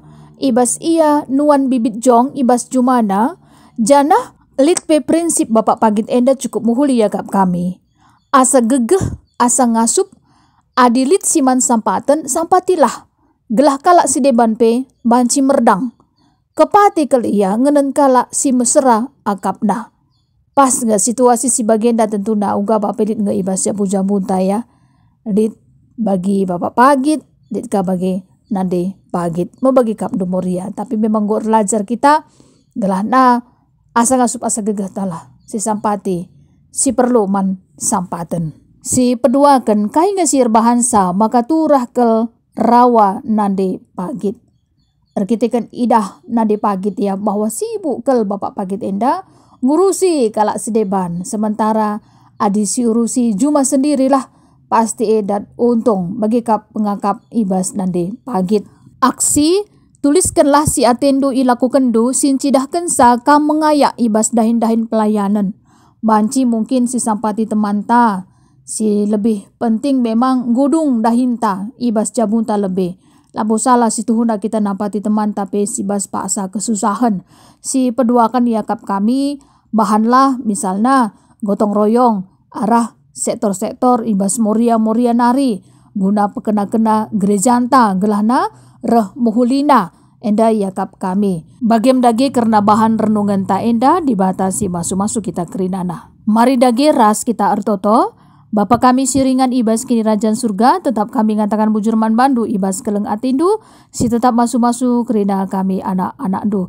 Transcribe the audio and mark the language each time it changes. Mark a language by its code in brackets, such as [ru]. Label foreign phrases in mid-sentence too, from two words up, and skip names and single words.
[btx] Ibas ia nuan bibit jong, ibas jumana, janah lit pe prinsip bapak pagit enda cukup muhuli ya kap kami. Asa gegeh, asa ngasup, adilit siman sampaten, sampatilah. Gelah kalak si deban pe, banci merdang. Kepati kali ia ngenen kalak si mesra akapna. Pas nggak situasi si bagenda tentu na uga bapak dit nggak ibas ya jabu ya. Dit bagi bapak pagit, dit ka bagi nande pagit. Mau bagi kap dumoria. Tapi memang gor lajar kita, gelah na asa ngasup asa gegeh talah. Si sampati, si perlu man sampaten. Si peduakan kai ngasir bahansa maka turah kel rawa nande pagit. Erkitekan idah nande pagit ya bahwa sibuk kel bapak pagit enda ngurusi kalak sedeban. Sementara adi si urusi cuma sendirilah pasti edat untung bagi kap pengakap ibas nande pagit. Aksi tuliskanlah si atendo ilakukan do sincidahkan sa kam mengayak ibas dahin-dahin pelayanan. Banci mungkin si sampati temanta, si lebih penting memang gudung dahinta, ibas jabunta lebih. Labo salah si tuhuna kita napati teman tapi si bas paksa kesusahan. Si peduakan yakap kami, bahanlah misalnya [id] gotong royong, [btx] arah sektor-sektor ibas moria nari, guna pekena-kena gerejanta, gelahna reh muhulina. Enda yakap kami. Bagem dage karena bahan renungan ta enda dibatasi masuk-masuk kita kerinana. Mari dage ras kita ertoto. Bapa kami siringan ibas kini rajan surga, tetap kami ngatakan bujurman bandu ibas keleng atindu, si tetap masuk-masuk kerina kami anak-anak du.